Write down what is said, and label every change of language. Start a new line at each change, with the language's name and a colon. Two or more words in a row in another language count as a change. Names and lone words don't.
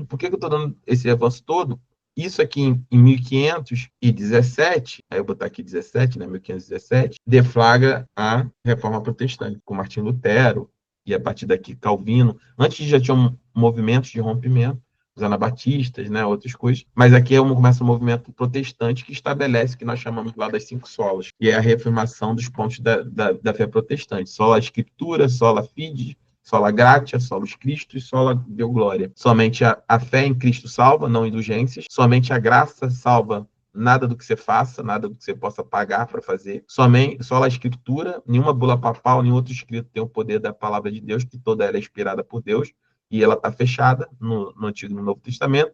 Portuguese: Por que eu estou dando esse avanço todo? Isso aqui em 1517, aí eu vou botar aqui 17, né, 1517, deflagra a Reforma Protestante, com Martim Lutero, e a partir daqui Calvino. Antes já tinham movimentos de rompimento, os anabatistas, né, outras coisas, mas aqui começa um movimento protestante que estabelece o que nós chamamos lá das 5 solas, que é a reafirmação dos pontos da fé protestante.
Latin: Sola Escritura, sola fide, sola gratia, solos Cristo e sola Deo Glória.
Portuguese: Somente a fé em Cristo salva, não indulgências. Somente a graça salva, nada do que você faça, nada do que você possa pagar para fazer. Somente só a Escritura, nenhuma bula papal, nenhum outro escrito tem o poder da palavra de Deus, que toda ela é inspirada por Deus, e ela está fechada no Antigo e no Novo Testamento.